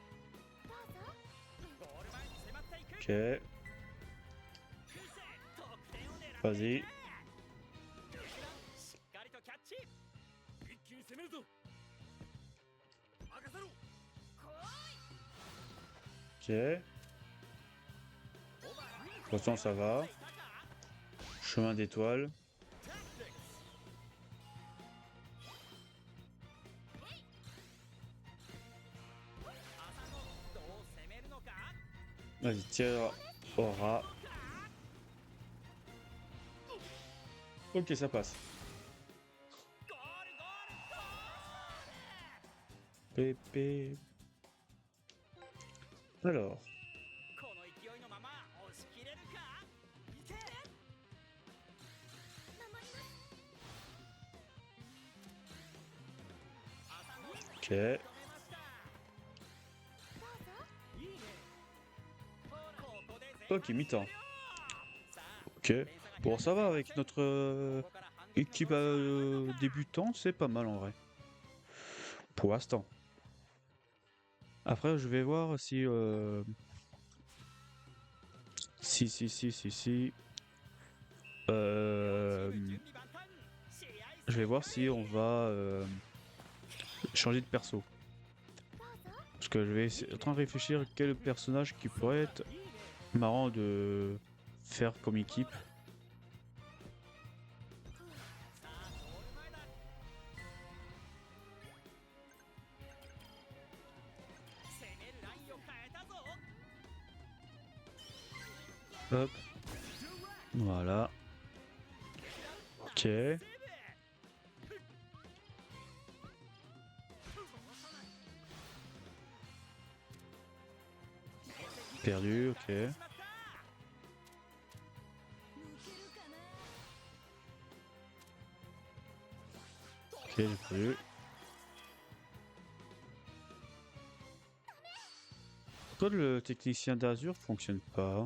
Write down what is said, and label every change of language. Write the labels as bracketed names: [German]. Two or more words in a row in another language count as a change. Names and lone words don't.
[Japanese] ゴール前に迫っていく。 [French] Ok. [Japanese] 得点を狙ってい [French] Vas-y. [Japanese] く。しっかりとキャッチ。一気に攻めるぞ。任せろ。 [French] Ok. Pourtant, ça va. Chemin d'étoile. [Japanese] どう攻めるのか。 [French] Vas-y, tire aura. Ok, ça passe. [Japanese] ゴールゴールゴール。 [French] Pépé. Alors, [Japanese] この勢いのまま押し切れるか。いけ。 [French] ok. [Japanese] 止めました。いいね。ここで前半 [French] Ok, mi-temps. [Japanese] さあ [French] Ok. Bon, ça va avec notre équipe débutant, c'est pas mal en vrai. Pour l'instant. Après, je vais voir si... Si. Je vais voir si on va changer de perso. Parce que je vais en train de réfléchir quel personnage qui pourrait être marrant de faire comme équipe. [Japanese] さあゴール前だ。攻めるラインを変えたぞ。 [French] Hop. Voilà. Ok. Perdu, ok. [Japanese] しまった。 [French] Ok, j'ai perdu. Pourquoi le technicien d'Azur fonctionne pas?